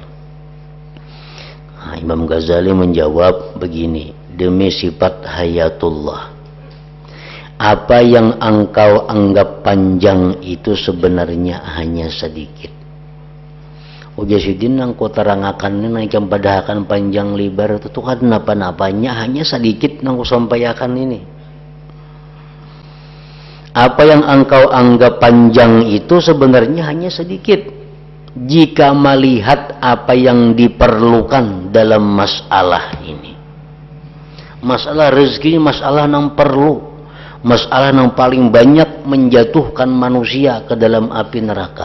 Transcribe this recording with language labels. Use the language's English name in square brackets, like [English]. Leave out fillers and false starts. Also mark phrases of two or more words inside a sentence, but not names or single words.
[Indonesian] Nah, Imam Ghazali menjawab begini, demi sifat hayatullah, apa yang engkau anggap panjang itu sebenarnya hanya sedikit. [Banjar] Ujar Sidin nang ko terangakan nang padahkan panjang lebar itu kan napa-napanya hanya sedikit nang ko sampaikan ini. [Indonesian] Apa yang engkau anggap panjang itu sebenarnya hanya sedikit jika melihat apa yang diperlukan dalam masalah ini. Masalah rezeki, masalah yang perlu, masalah yang paling banyak menjatuhkan manusia ke dalam api neraka.